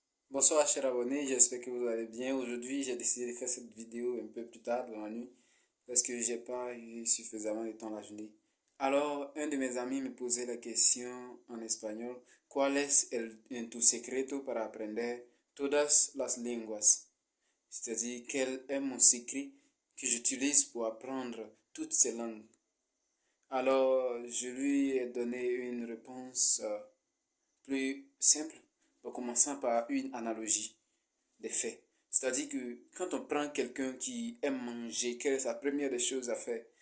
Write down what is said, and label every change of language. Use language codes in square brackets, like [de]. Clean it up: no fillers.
[fr] Bonsoir chers abonnés, j'espère que vous allez bien. Aujourd'hui, j'ai décidé de faire cette vidéo un peu plus tard dans la nuit parce que j'ai pas eu suffisamment de temps la journée. Alors, un de mes amis me posait la question en espagnol, [es] ¿Cuál es en tu secreto para aprender todas las lenguas? [fr] C'est-à-dire, quel est mon secret que j'utilise pour apprendre toutes ces langues? Alors, je lui ai donné une réponse plus simple en commençant par une analogie des faits. C'est-à-dire que quand on prend quelqu'un qui aime manger, quelle est sa première des choses à faire?